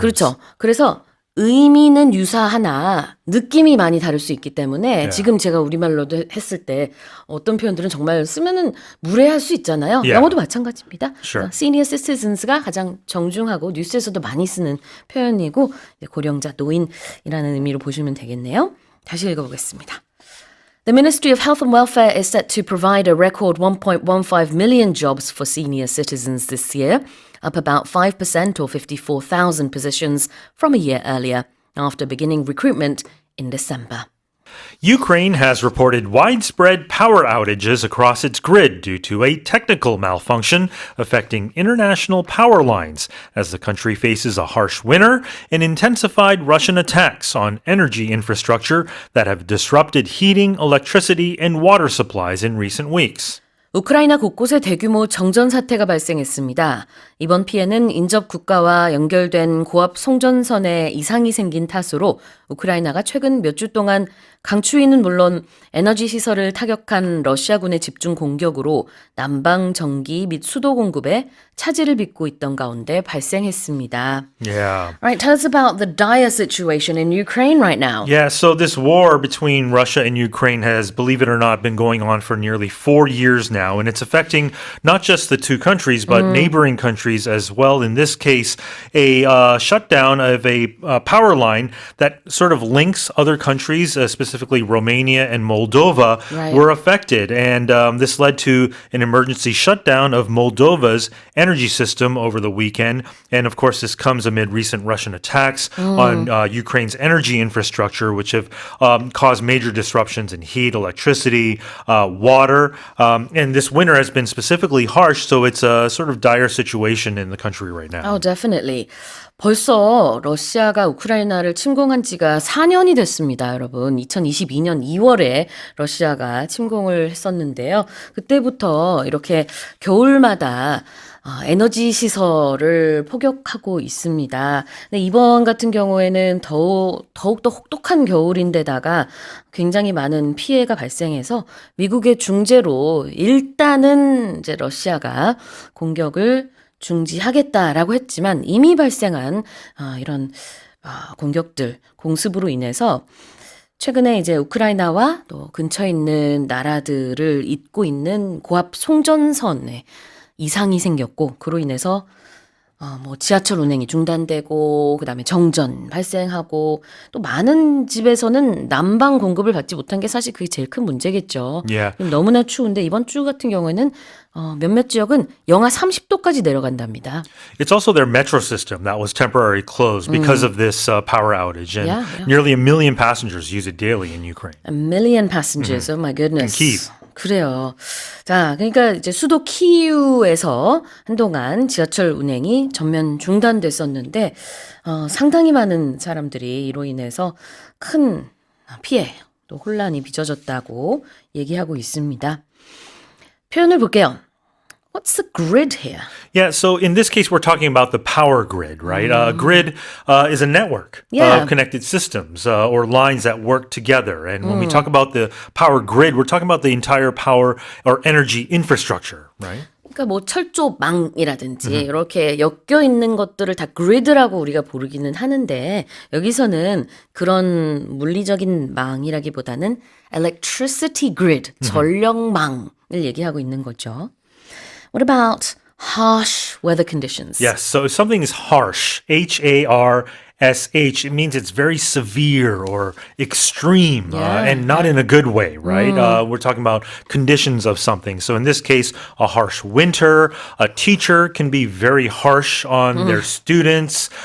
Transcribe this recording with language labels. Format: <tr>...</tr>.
<ko>그렇죠. 그래서 의미는 유사하나 느낌이 많이 다를 수 있기 때문에 지금 제가 우리말로도 했을 때 어떤 표현들은 정말 쓰면은 무례할 수 있잖아요.</ko> <en>Yeah.</en> <ko>영어도 마찬가지입니다.</ko> <en>Sure.</en> <ko>Senior citizens가 가장 정중하고 뉴스에서도 많이 쓰는 표현이고 고령자, 노인이라는 의미로 보시면 되겠네요. 다시 읽어보겠습니다.</ko> <en>The Ministry of Health and Welfare is set to provide a record 1.15 million jobs for senior citizens this year, up about 5% or 54,000 positions from a year earlier, after beginning recruitment in December. Ukraine has reported widespread power outages across its grid due to a technical malfunction affecting international power lines as the country faces a harsh winter and intensified Russian attacks on energy infrastructure that have disrupted heating, electricity, and water supplies in recent weeks.</en> <ko>우크라이나 곳곳에 대규모 정전 사태가 발생했습니다. 이번 피해는 인접 국가와 연결된 고압 송전선에 이상이 생긴 탓으로 우크라이나가 최근 몇 주 동안 강추위는 물론 에너지 시설을 타격한 러시아군의 집중 공격으로 난방 전기 및 수도 공급에 차질을 빚고 있던 가운데 발생했습니다.</ko> <en>Yeah. Right, tell us about the dire situation in Ukraine right now. Yeah, so this war between Russia and Ukraine has, believe it or not, been going on for nearly 4 years now, and it's affecting not just the two countries, but neighboring countries as well. In this case, a shutdown of a power line that sort of links other countries, specifically Romania and Moldova, Right. were affected. And this led to an emergency shutdown of Moldova's energy system over the weekend. And of course, this comes amid recent Russian attacks on Ukraine's energy infrastructure, which have caused major disruptions in heat, electricity, water. And this winter has been specifically harsh, so it's a sort of dire situation in the country right now. Oh, definitely.</en> <ko>벌써 러시아가 우크라이나를 침공한 지가 4년이 됐습니다, 여러분. 2022년 2월에 러시아가 침공을 했었는데요. 그때부터 이렇게 겨울마다 에너지 시설을 포격하고 있습니다. 근데 이번 같은 경우에는 더욱더 혹독한 겨울인데다가 굉장히 많은 피해가 발생해서 미국의 중재로 일단은 이제 러시아가 공격을 중지하겠다라고 했지만 이미 발생한 이런 공격들, 공습으로 인해서 최근에 이제 우크라이나와 또 근처에 있는 나라들을 잇고 있는 고압 송전선에 이상이 생겼고 그로 인해서 뭐 지하철 운행이 중단되고 그다음에 정전 발생하고 또 많은 집에서는 난방 공급을 받지 못한 게 사실 그게 제일 큰 문제겠죠. Yeah. 너무나 추운데 이번 주 같은 경우에는 몇몇 지역은 영하 30도까지 내려간답니다.</ko> <en>It's also their metro system that was temporarily closed because of this power outage. And Yeah. nearly 1 million passengers use it daily in Ukraine. A million passengers. Oh my goodness. Kyiv.</en> <ko>그래요. 자, 그러니까 이제 수도 키이우에서 한동안 지하철 운행이 전면 중단됐었는데 상당히 많은 사람들이 이로 인해서 큰 피해, 또 혼란이 빚어졌다고 얘기하고 있습니다. 표현을 볼게요.</ko> <en>What's the grid here? Yeah, so in this case, we're talking about the power grid, right? Grid is a network Yeah. of connected systems or lines that work together. And when we talk about the power grid, we're talking about the entire power or energy infrastructure, right?</en> <ko>그러니까 뭐 철조망이라든지 이렇게 엮여 있는 것들을 다 그리드라고 우리가 부르기는 하는데 여기서는 그런 물리적인 망이라기보다는 electricity grid, 전력망을 얘기하고 있는 거죠.</ko> <en>What about harsh weather conditions? Yes, so if something is harsh, Harsh, it means it's very severe or extreme and not in a good way, right? We're talking about conditions of something. So in this case, a harsh winter, a teacher can be very harsh on their students.</en>